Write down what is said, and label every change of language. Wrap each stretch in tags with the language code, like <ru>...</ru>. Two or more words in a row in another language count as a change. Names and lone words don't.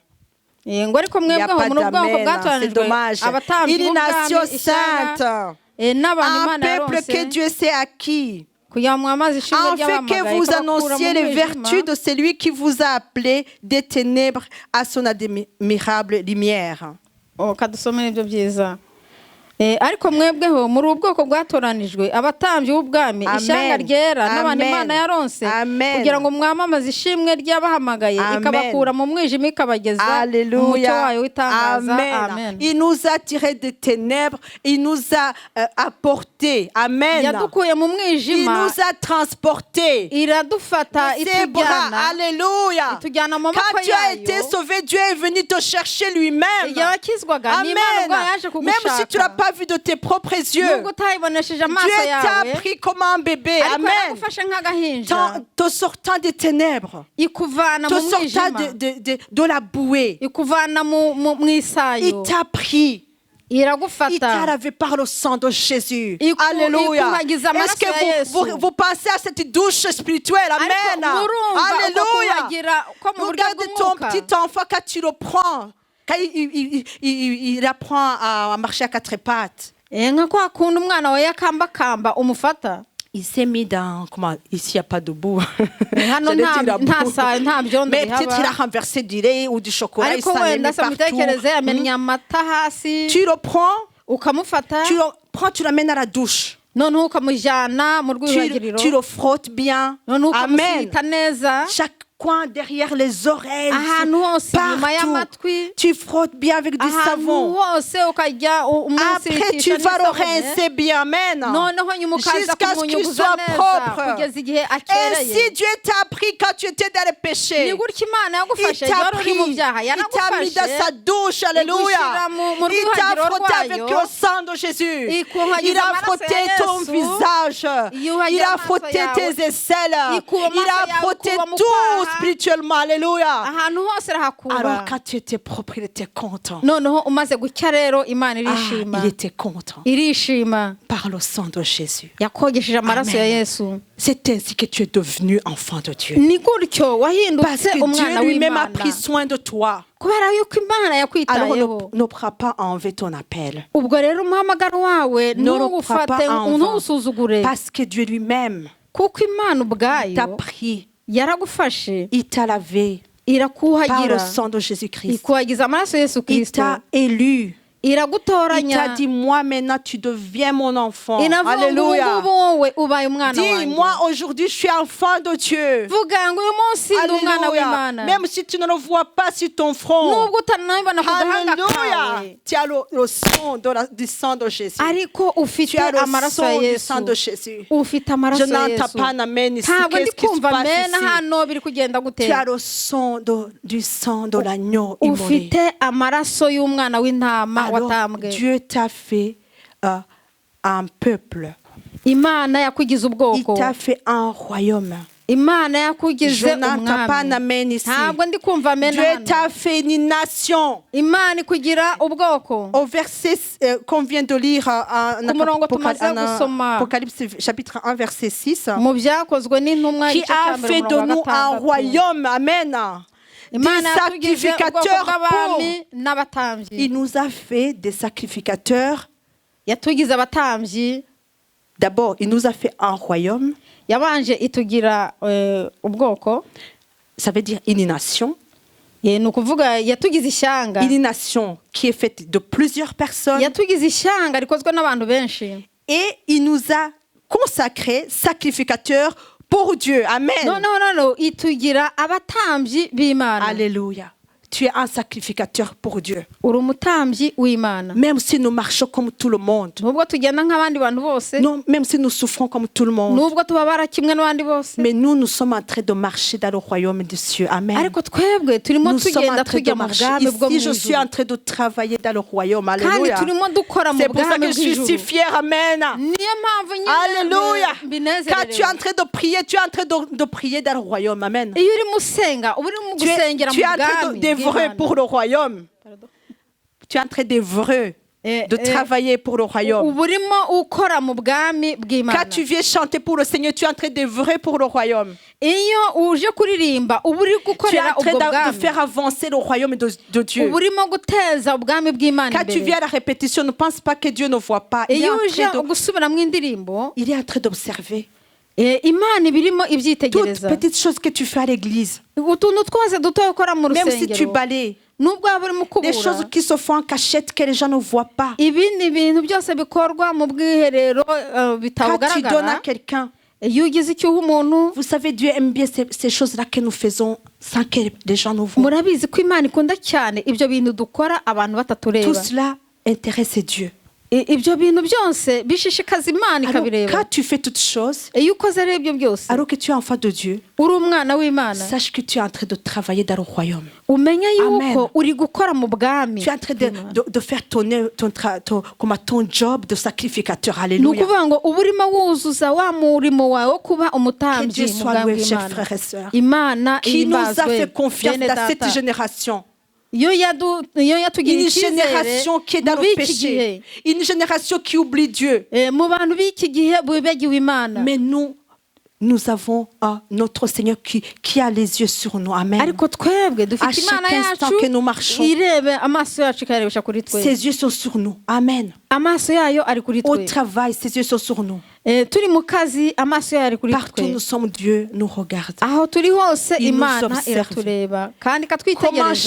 <fr>Il n'y a pas d'Amen, c'est dommage. Une nation sainte, un peuple que Dieu s'est acquis, afin que vous annonciez les vertus de celui qui vous a appelé des ténèbres à son admirable lumière.</fr> <rw>ariko mwebweho muri ubwoko bwatoranijwe abatambyi b'ubwami ishyanga ryera n'abandi Imana yaronse kugira ngo mwamamaze ishimwe ry'abahamagaye ikabakura mu mwijima ikabageza mu mucyo wayo w'itangaza.</rw> <fr>Amen. Il nous a tiré des ténèbres, il nous a apporté, amen,</fr> <rw>yadukuye mu mwijima,</rw> <fr>il nous a transporté,</fr> <rw>iradufata itujyana,</rw> <fr>alléluia. Quand tu as été sauvé, Dieu est venu te chercher lui-même. Amen. Même si tu n'as pas pas vu de tes propres yeux.</fr> <rw>nubwo utayibonesheje amaso</rw> <fr>Dieu t'a</fr> <rw>yawe</rw> <fr>pris comme un bébé.</fr> <rw>ariko</rw> <fr>Amen.</fr> <rw>yaragufashe nk'agahinja</rw> <fr>Te sortant des ténèbres.</fr> <rw>ikuvana</rw> <fr>Te</fr> <rw>mu</rw> <fr>sortant</fr> <rw>mwijima</rw> <fr>de la bouée.</fr> <rw>ikuvana mu isayo</rw> <fr>Il t'a pris. Il t'a</fr> <rw>iragufata</rw> <fr>lavé par le sang de Jésus.</fr> <rw>Iku-</rw> <fr>Alléluia.</fr> <rw>ikuhagiza amaraso</rw> <fr>Est-ce</fr> <rw>ya</rw> <fr>que</fr> <rw>Yesu.</rw> <fr>vous pensez à cette douche spirituelle?</fr> <rw>ariko</rw> <fr>Amen.</fr> <rw>murumva uko</rw> <fr>Alléluia.</fr> <rw>kuhagira ko mu buryo</rw> <fr>Regarde ton</fr> <rw>bw'umwuka</rw> <fr>petit enfant quand tu le prends. Quand il apprend à marcher à quatre pattes.</fr> <rw>nka kwa kundi umwana wawe yakambakamba umufata</rw> <fr>Il s'est mis dans... Comment? Ici, il n'y a pas de boue.</fr> <rw>hano</rw> <fr>J'allais dire la</fr> <rw>nta</rw> <fr>boue.</fr> <rw>sayo nta byondo</rw> <fr>Mais peut-être il a</fr> <rw>bihaba</rw> <fr>renversé du lait ou du chocolat. Il</fr> <rw>ariko</rw> <fr>s'en est</fr> <rw>wenda</rw> <fr>mis</fr> <rw>se mutekereze</rw> <fr>partout.</fr> <rw>yamennye amata hasi</rw> <fr>Tu le prends,</fr> <rw>ukamufata</rw> <fr>tu le prends, tu l'amènes à la douche.</fr> <rw>noneho ukamujyana mu rwiyuhagiriro</rw> <fr>Tu le frottes bien.</fr> <rw>noneho</rw> <fr>Amen.</fr> <rw>ukamusita neza</rw> <fr>Chaque coin derrière les oreilles.</fr> <rw>ahantu hose inyuma</rw> <fr>Partout.</fr> <rw>y'amatwi</rw> <fr>Tu frottes bien avec du</fr> <rw>ahantu</rw> <fr>savon.</fr> <rw>hose ukajya</rw> <fr>Après, tu</fr> <rw>umusirikisha</rw> <fr>vas le</fr> <rw>n'isabune</rw> <fr>rincer bien. Amen.</fr> <rw>noneho nyuma ukaza</rw> <fr>Jusqu'à ce qu'il</fr> <rw>kumunyuguza</rw> <fr>soit</fr> <rw>neza</rw> <fr>propre.</fr> <rw>kugeza igihe</rw> <fr>Ainsi,</fr> <rw>akereye</rw> <fr>Dieu t'a pris quand tu étais dans le péché.</fr> <rw>ni gutya imana</rw> <fr>Il</fr> <rw>yagufashe</rw> <fr>t'a</fr> <rw>wari uri mu</rw> <fr>pris.</fr> <rw>byaha</rw> <fr>Il t'a mis dans</fr> <rw>yaragufashe</rw> <fr>sa douche. Alléluia.</fr> <rw>igushyira mu</rw> <fr>Il t'a</fr> <rw>rwuhagiro</rw> <fr>frotté avec</fr> <rw>rwayo</rw> <fr>le sang de Jésus.</fr> <rw>ikuhagiza</rw> <fr>Il a</fr> <rw>amaraso</rw> <fr>frotté</fr> <rw>ya</rw> <fr>ton</fr> <rw>Yesu</rw> <fr>visage.</fr> <rw>yuhagira</rw> <fr>Il a</fr> <rw>amaso</rw> <fr>frotté</fr> <rw>yawe</rw> <fr>tes aisselles.</fr> <rw>ikuba</rw> <fr>Il</fr> <rw>amaso</rw> <fr>a</fr> <rw>yawe</rw> <fr>frotté</fr> <rw>ikuba mu</rw> <fr>tout</fr> <rw>kwaha</rw> <fr>spirituellement. Alléluia.</fr> <rw>ahantu hose rahakura</rw> <fr>Alors quand tu étais propre, il était content.</fr> <rw>noneho umaze gucya rero imana</rw> <fr>Ah,</fr> <rw>irishima</rw> <fr>il était content.</fr> <rw>irishima</rw> <fr>Par le sang de Jésus.</fr> <rw>yakogesheje amaraso ya</rw> <fr>Amen.</fr> <rw>Yesu</rw> <fr>C'est ainsi que tu es devenu enfant de Dieu.</fr> <rw>ni gutyo</rw> <fr>Parce</fr> <rw>wahindutse</rw> <fr>que</fr> <rw>umwana</rw> <fr>Dieu lui-même a</fr> <rw>w'imana</rw> <fr>pris soin de toi.</fr> <rw>kubera yuko imana</rw> <fr>Alors</fr> <rw>yakwitayeho</rw> <fr>ne prends pas à enlever ton appel.</fr> <rw>ubwo rero umuhamagaro wawe</rw> <fr>Ne le prends</fr> <rw>ntuwufate</rw> <fr>pas en vain.</fr> <rw>ntuwusuzugure</rw> <fr>Parce que Dieu lui-même</fr> <rw>kuko imana</rw> <fr>t'a</fr> <rw>ubwayo</rw> <fr>pris.</fr> <rw>yaragufashe</rw> <fr>Il t'a lavé par</fr> <rw>irakuhagira</rw> <fr>le sang de Jésus-Christ.</fr> <rw>ikuhagiza amaraso ya Yesu</rw> <fr>Il</fr> <rw>Kristo</rw> <fr>t'a élu. Il t'a</fr> <rw>iragutoranya</rw> <fr>dit, moi maintenant tu deviens mon enfant.</fr> <rw>inavuga ngo ubu</rw> <fr>Alléluia.</fr> <rw>ngubu wowe ubaye umwana</rw> <fr>Dis,</fr> <rw>wanjye</rw> <fr>moi aujourd'hui je suis enfant de Dieu.</fr> <rw>vuga ngo uyu munsi ndi umwana</rw> <fr>Alléluia.</fr> <rw>w'imana</rw> <fr>Même si tu ne le vois pas sur ton front.</fr> <rw>nubwo utanabibona ku gahanga</rw> <fr>Alléluia.</fr> <rw>kawe</rw> <fr>Tu as le son du sang de Jésus.</fr> <rw>ariko</rw> <fr>Tu</fr> <rw>ufite</rw> <fr>as le</fr> <rw>amaraso ya</rw> <fr>son du</fr> <rw>Yesu</rw> <fr>sang de Jésus.</fr> <rw>ufite</rw> <fr>Je</fr> <rw>amaraso ya</rw> <fr>n'entends</fr> <rw>Yesu</rw> <fr>pas un amen ici.</fr> <rw>ntabwo ndi</rw> <fr>Qu'est-ce qui se</fr> <rw>kumva</rw> <fr>passe</fr> <rw>mena</rw> <fr>ici?</fr> <rw>hano biri kugenda gute</rw> <fr>Tu as le son du sang de l'agneau immolé.</fr> <rw>ufite amaraso y'umwana w'intama</rw> <fr>Alors,</fr> <rw>watambwe</rw> <fr>Dieu t'a fait un peuple.</fr> <rw>imana yakugize</rw> <fr>Il</fr> <rw>ubwoko</rw> <fr>t'a fait un royaume.</fr> <rw>imana yakugize</rw> <fr>Je n'entends pas un</fr> <rw>umwami</rw> <fr>amen ici.</fr> <rw>ntabwo ndi kumva mena</rw> <fr>Dieu</fr> <rw>hano</rw> <fr>t'a fait une nation.</fr> <rw>imana ikugira ubwoko</rw> <fr>Au verset qu'on vient de lire</fr> <rw>Ku murongo tumaze gusoma.</rw> <fr>Apocalypse chapitre 1 verset 6,</fr> <rw>mu byakozwe n'intumwa</rw> <fr>qui</fr> <rw>igice</rw> <fr>a</fr> <rw>cya mbere</rw> <fr>fait de</fr> <rw>umurongo</rw> <fr>nous</fr> <rw>wa</rw> <fr>un</fr> <rw>gatandatu.</rw> <fr>royaume, amen, des</fr> <rw>imana yatugize ubwoko</rw> <fr>sacrificateurs pour.</fr> <rw>bw'abami n'abatambyi</rw> <fr>Il nous a fait des sacrificateurs.</fr> <rw>yatugize abatambyi</rw> <fr>D'abord, il nous a fait un royaume,</fr> <rw>yabanje itugira ubwoko</rw> <fr>ça veut dire une nation.</fr> <rw>ni ukuvuga yatugize ishyanga</rw> <fr>Une nation qui est faite de plusieurs personnes.</fr> <rw>yatugize ishyanga rikozwe n'abantu benshi</rw> <fr>Et il nous a consacrés sacrificateurs pour Dieu. Amen.</fr> <rw>noneho itugira abatambyi b'imana</rw> <fr>Alléluia. Tu es un sacrificateur pour Dieu.</fr> <rw>uri umutambyi w'imana</rw> <fr>Même si nous marchons comme tout le monde.</fr> <rw>nubwo tugenda nk'abandi bantu bose</rw> <fr>Non, même si nous souffrons comme tout le monde.</fr> <rw>nubwo tubabara kimwe n'abandi bose</rw> <fr>Mais nous sommes en train de marcher dans le royaume des cieux. Amen.</fr> <rw>ariko twebwe turimo</rw> <fr>Nous sommes en</fr> <rw>tugenda</rw> <fr>train de</fr> <rw>tujya mu</rw> <fr>marcher.</fr> <rw>bwami bwo mu</rw> <fr>Ici, je suis</fr> <rw>ijuru</rw> <fr>en train de travailler dans le royaume.</fr> <rw>kandi</rw> <fr>Alléluia.</fr> <rw>turimo dukora mu</rw> <fr>C'est pour ça</fr> <rw>bwami</rw> <fr>que je suis si</fr> <rw>bw'ijuru</rw> <fr>fière. Amen.</fr> <rw>niyo mpamvu nyine</rw> <fr>Alléluia. Quand tu es</fr> <rw>mbinezerewe</rw> <fr>en train de prier, tu es en train de prier dans le royaume. Amen.</fr> <rw>iyo urimo usenga uba urimo</rw> <fr>Tu es,</fr> <rw>gusengera</rw> <fr>tu</fr> <rw>mu</rw> <fr>es en train</fr> <rw>bwami</rw> <fr>d'œuvrer pour le royaume. Tu es en train d'œuvrer, de travailler pour le royaume.</fr> <rw>uba urimo ukora mu bwami</rw> <fr>Quand</fr> <rw>bw'imana</rw> <fr>tu viens chanter pour le Seigneur, tu es en train d'œuvrer pour le royaume.</fr> <rw>iyo uje kuririmba uba uri</rw> <fr>Tu es</fr> <rw>gukorera</rw> <fr>en train</fr> <rw>ubwo</rw> <fr>de</fr> <rw>bwami</rw> <fr>faire avancer le royaume de Dieu.</fr> <rw>uba urimo guteza ubwami bw'imana</rw> <fr>Quand tu</fr> <rw>imbere</rw> <fr>viens à la répétition, ne pense pas que Dieu ne voit pas. Il est</fr> <rw>iyo</rw> <fr>en</fr> <rw>uje</rw> <fr>train</fr> <rw>gusubira mu indirimbo</rw> <fr>il est en train d'observer</fr> <rw>imana iba irimo</rw> <fr>toutes</fr> <rw>ibyitegereza</rw> <fr>petites choses que tu fais à l'église.</fr> <rw>utuntu twose duto ukora mu</rw> <fr>Même si tu</fr> <rw>rusengero</rw> <fr>balais.</fr> <rw>nubwo waba urimo</rw> <fr>Des choses</fr> <rw>ukubura</rw> <fr>qui se font en cachette que les gens ne voient pas.</fr> <rw>ibindi bintu byose bikorwa mu bwiherero</rw> <fr>Quand tu donnes à</fr> <rw>bitagaragara</rw> <fr>quelqu'un,</fr> <rw>iyo ugize icyo uha umuntu</rw> <fr>vous savez, Dieu aime bien ces choses-là que nous faisons sans que les gens nous voient.</fr> <rw>murabizi ko imana ikunda cyane ibyo bintu dukora abantu</rw> <fr>Tout</fr> <rw>batatureba</rw> <fr>cela intéresse Dieu.</fr> <rw>ibyo bintu byose bishishikaza Imana</rw> <fr>Alors,</fr> <rw>ikabireba.</rw> <fr>quand tu fais toutes choses,</fr> <rw>Iyo ukoze rero ibyo byose</rw> <fr>alors que tu es enfant de Dieu,</fr> <rw>uri umwana w'Imana,</rw> <fr>sache que tu es en train de travailler dans le royaume.</fr> <rw>umenye</rw> <fr>Amen.</fr> <rw>yuko uri gukora mu bwami.</rw> <fr>Tu es en train de faire ton job de sacrificateur.</fr> <rw>Ni</rw> <fr>Alléluia.</fr> <rw>ukuvuga ngo uba urimo wuzuza wa murimo wawe wo kuba</rw> <fr>Que</fr> <rw>umutambyi</rw> <fr>Dieu</fr> <rw>mu</rw> <fr>soit</fr> <rw>bwami</rw> <fr>loué, chers</fr> <rw>bw'Imana.</rw> <fr>frères et sœurs,</fr> <rw>Imana</rw> <fr>qui nous a</fr> <rw>ihimbazwe,</rw> <fr>fait confiance</fr> <rw>bene</rw> <fr>dans cette</fr> <rw>data.</rw> <fr>génération.</fr> <rw>Iyo yatugiriye</rw> <fr>Une</fr> <rw>icyizere</rw> <fr>génération qui est dans</fr> <rw>mu</rw> <fr>le</fr> <rw>b'iki gihe,</rw> <fr>péché. Une génération qui oublie Dieu.</fr> <rw>mu bantu b'iki gihe bibagiwe Imana.</rw> <fr>Mais nous avons notre Seigneur qui a les yeux sur nous. Amen.</fr> <rw>Ariko twebwe</rw> <fr>À</fr> <rw>dufite Imana</rw> <fr>chaque instant</fr> <rw>yacu</rw> <fr>que nous marchons,</fr> <rw>irebe amaso yacu ikayarebesha kuri twe.</rw> <fr>ses yeux sont sur nous. Amen.</fr> <rw>Amaso yayo ari kuri</rw> <fr>Au</fr> <rw>twe.</rw> <fr>travail, ses yeux sont sur nous.</fr> <rw>Turi mu kazi amaso yayo ari kuri</rw> <fr>Partout où</fr> <rw>twe.</rw> <fr>nous sommes, Dieu nous regarde.</fr> <rw>Aho turi hose</rw> <fr>Il nous</fr> <rw>Imana</rw> <fr>observe.</fr> <rw>iratureba kandi</rw> <fr>Comme un</fr> <rw>ikatwitegereza.</rw>